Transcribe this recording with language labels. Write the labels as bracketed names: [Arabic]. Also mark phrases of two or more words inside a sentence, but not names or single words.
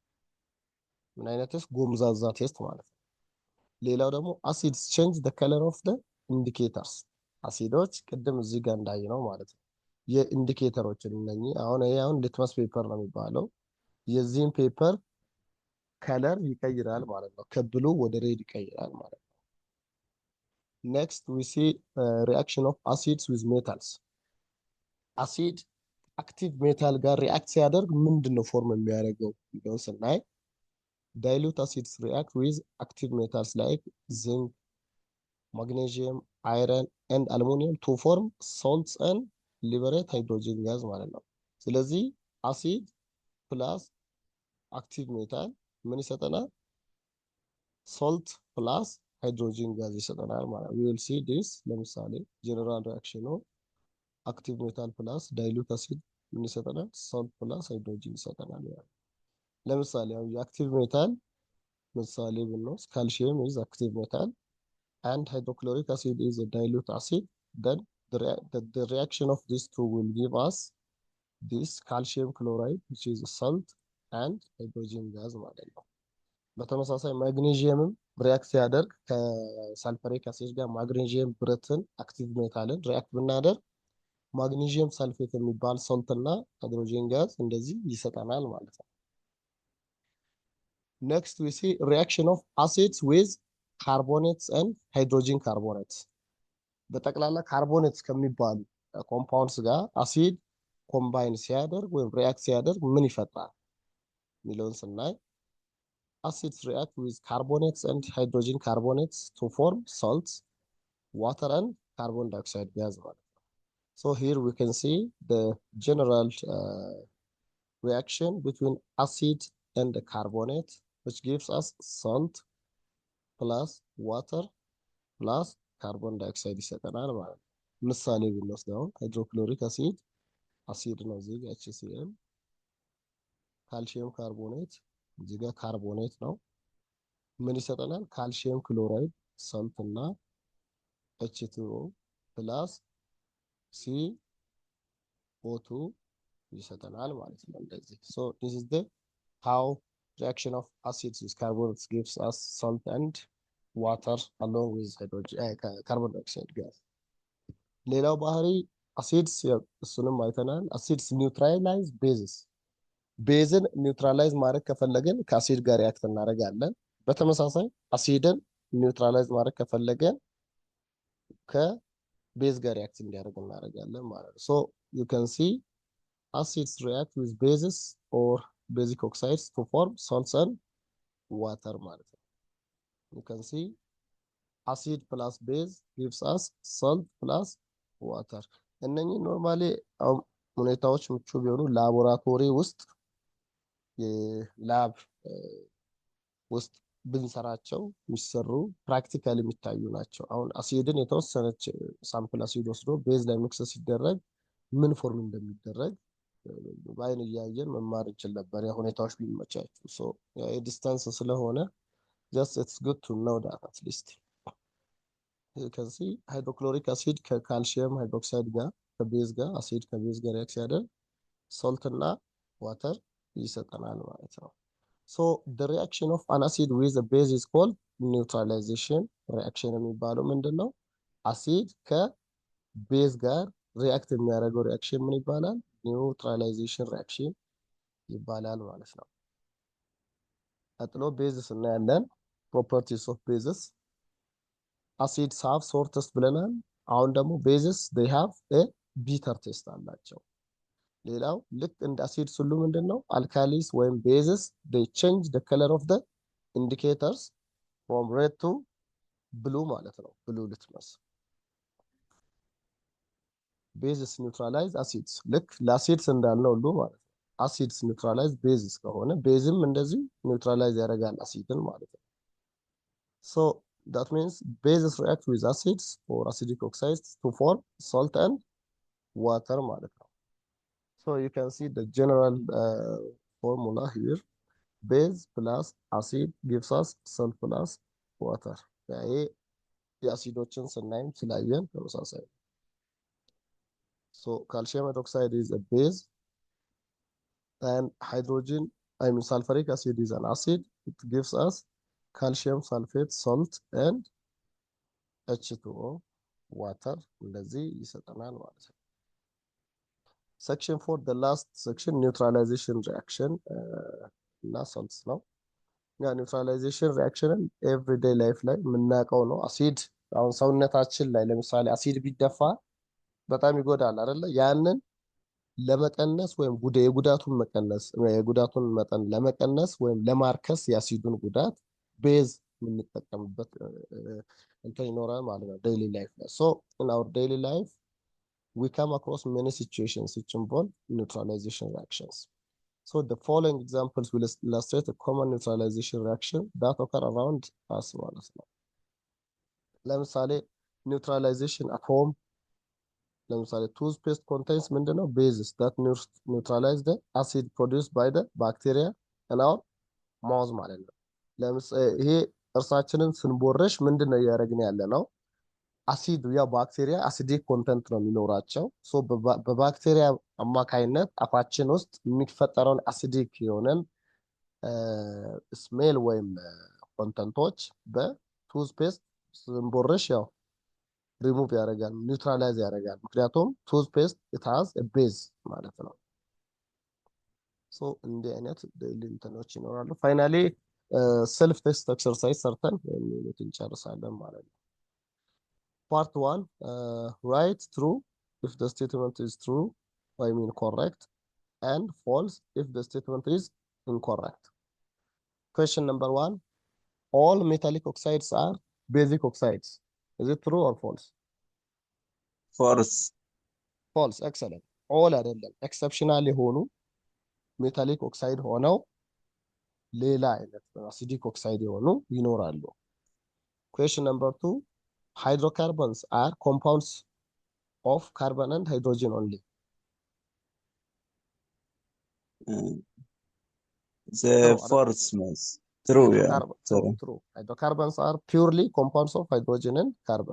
[Amharic] ምን አይነት ቴስት? ጎምዛዛ ቴስት ማለት ነው። ሌላው ደግሞ [English] acids change the color of the indicators። [Amharic] አሲዶች ቅድም እዚህ ጋር እንዳየነው ማለት ነው የኢንዲኬተሮችን እነኚህ አሁን [English] litmus paper [Amharic] ነው የሚባለው። የዚህን [English] paper color [Amharic] ይቀይራል ማለት ነው። ከብሉ ወደ ሬድ ይቀይራል ማለት ነው። [English] next we see reaction of acids with metals acid active metal [Amharic] ጋር ሪአክት ሲያደርግ ምንድን ነው ፎርም የሚያደርገው የሚለውን ስናይ [English] dilute acids react with active metals like zinc, magnesium, iron and aluminum to form salts and liberate hydrogen gas [Amharic] ማለት ነው። ስለዚህ [English] acid plus active metal [Amharic] ምን ይሰጠናል? [English] salt plus hydrogen gas [Amharic] ይሰጠናል ማለት ነው። [English] we will see this ለምሳሌ general reaction active metal plus dilute acid [Amharic] ምን ይሰጠናል? [English] salt plus hydrogen [Amharic] ይሰጠናል ማለት ነው። ለምሳሌ አሁን [English] active metal [Amharic] ምሳሌ ብንወስድ [English] calcium is active metal and hydrochloric acid is a dilute acid, then the reaction of these two will give us this calcium chloride which is a salt and hydrogen gas [Amharic] ማለት ነው። በተመሳሳይ ማግኔዥየምም ሪአክት ሲያደርግ [English] sulfuric acid [Amharic] ጋር ማግኔዥየም ብረትን [English] active metal react do magnesium sulfate [Amharic] የሚባል ሶልት እና ሃይድሮጂን ጋዝ እንደዚህ ይሰጠናል ማለት ነው። [English] Next we see reaction of acids with carbonates and hydrogen carbonates። [Amharic] በጠቅላላ ካርቦኔትስ ከሚባሉ ኮምፓውንድስ ጋር አሲድ ኮምባይን ሲያደርግ ወይም ሪአክት ሲያደርግ ምን ይፈጥራል የሚለውን ስናይ [English] acids react with carbonates and hydrogen carbonates to form salts, water and carbon dioxide gas. So here we can see the general reaction between acid and the carbonate, which gives us salt plus water plus carbon dioxide [Amharic] ይሰጠናል ማለት ነው። ምሳሌ ብንወስደው [English] hydrochloric acid acid [Amharic] ነው እዚህ ጋር [English] HCl፣ calcium carbonate [Amharic] እዚህ ጋር ካርቦኔት ነው። ምን ይሰጠናል? [English] calcium chloride salt and H2O plus CO2 [Amharic] ይሰጠናል ማለት ነው እንደዚህ። [English] So this is the how reaction of acids with carbonates gives us salt and water along with hydrogen carbon dioxide gas. [Amharic] ሌላው ባህሪ አሲድስ እሱንም አይተናል። [English] acids neutralize bases፣ base neutralize [Amharic] ማድረግ ከፈለገን ከአሲድ ጋር ሪአክት እናደርጋለን። በተመሳሳይ [English] acid neutralize [Amharic] ማድረግ ከፈለገን ከቤዝ ጋር ሪአክት እንዲያደርግ እናደርጋለን ማለት ነው። [English] so you can see acids react with bases or basic oxides to form salts and water [Amharic] ማለት ነው። [English] you can see acid plus base gives us salt plus water። [Amharic] እነኚህ ኖርማሊ ሁኔታዎች ምቹ ቢሆኑ ላቦራቶሪ ውስጥ የላብ ውስጥ ብንሰራቸው የሚሰሩ ፕራክቲካል የሚታዩ ናቸው። አሁን አሲድን የተወሰነች [English] sample acid [Amharic] ወስዶ ቤዝ ላይ ሚክስ ሲደረግ ምን ፎርም እንደሚደረግ በአይን እያየን መማር እንችል ነበር፣ ያ ሁኔታዎች ቢመቻቹ። ሶ የዲስታንስ ስለሆነ [English] just it's good to know that at least you can see hydrochloric acid calcium hydroxide [Amharic] ጋር ከቤዝ ጋር አሲድ ከቤዝ ጋር ሪአክት ሲያደርግ ሶልት እና ዋተር ይሰጠናል ማለት ነው። [English] So the reaction of an acid with a base is called neutralization reaction [Amharic] የሚባለው ምንድነው? አሲድ ከቤዝ ጋር ሪአክት የሚያደርገው ሪአክሽን ምን ይባላል? [English] neutralization reaction [Amharic] ይባላል ማለት ነው። ቀጥሎ ቤዝስ እናያለን። [English] properties of bases acids have sour taste [Amharic] ብለናል። አሁን ደግሞ ቤዝስ [English] they have a bitter taste [Amharic] አላቸው። ሌላው ልክ እንደ አሲድስ ሁሉ ምንድነው? [English] alkalis or bases they change the color of the indicators from red to blue [Amharic] ማለት ነው። [English] blue litmus bases neutralize acids [Amharic] ልክ ለአሲድስ እንዳልነው ሁሉ ማለት ነው። [English] acids neutralize bases [Amharic] ከሆነ ቤዝም እንደዚህ ኒውትራላይዝ ያደርጋል አሲድን ማለት ነው። [English] ሶ that means bases react with acids or acidic oxides to form salt and water [Amharic] ማለት ነው። [English] So you can see the general formula here. Base plus acid gives us salt plus water. [Amharic] ይሄ የአሲዶችን ስናይም ስላየን ተመሳሳይ። [English] So calcium hydroxide is a base and sulfuric acid is an acid. It gives us calcium sulfate, salt and H2O water [Amharic] እንደዚህ ይሰጠናል ማለት ነው። [English] Section 4 the last section neutralization reaction [Amharic] እና salts ነው። ያ [English] neutralization reaction everyday life [Amharic] ላይ የምናውቀው ነው። አሲድ አሁን ሰውነታችን ላይ ለምሳሌ አሲድ ቢደፋ በጣም ይጎዳል አይደለ? ያንን ለመቀነስ ወይም የጉዳቱን መጠን ለመቀነስ ወይም ለማርከስ የአሲዱን ጉዳት ቤዝ የምንጠቀምበት እንትን ይኖራል ማለት ነው [English] daily life [Amharic] ላይ። ሶ [English] in our daily life we come across many situations which involve neutralization reactions. So the following examples will illustrate a common neutralization reaction that occur around us [Amharic] ማለት ነው። [English] ለምሳሌ neutralization at home ለምሳሌ toothpaste contains [Amharic] ምንድነው? [English] bases that neutralize the acid produced by the bacteria in our mouth [Amharic] ማለት ነው። ለምሳሌ ይሄ እርሳችንን ስንቦርሽ ምንድነው እያደረግን ያለ ነው? አሲድ ያ ባክቴሪያ [English] acidic content [Amharic] ነው የሚኖራቸው። ሶ በባክቴሪያ አማካይነት አፋችን ውስጥ የሚፈጠረውን አሲዲክ የሆነን ስሜል ወይም ኮንተንቶች በቱዝፔስት ስንቦርሽ ያው ሪሙቭ ያደርጋል፣ ኒውትራላይዝ ያደርጋል። ምክንያቱም ቱዝፔስት [English] it has a base [Amharic] ማለት ነው። ሶ እንዲህ አይነት እንትኖች ይኖራሉ። [English] finally self test exercise [Amharic] ሰርተን እንጨርሳለን ማለት ነው። [English] Part 1 write true if the statement is true, I mean correct, and false if the statement is incorrect. Question number 1, all metallic oxides are basic oxides. Is it true or false? false. False. Excellent. all አይደለም exceptional [Amharic] የሆኑ ሜታሊክ ኦክሳይድ ሆነው ሌላ አይነት አሲዲክ ኦክሳይድ የሆኑ ይኖራሉ። [English] Question number 2, hydrocarbons are compounds of carbon and hydrogen only. The True. false means true, yeah. True. Hydrocarbons are purely compounds of hydrogen and carbon.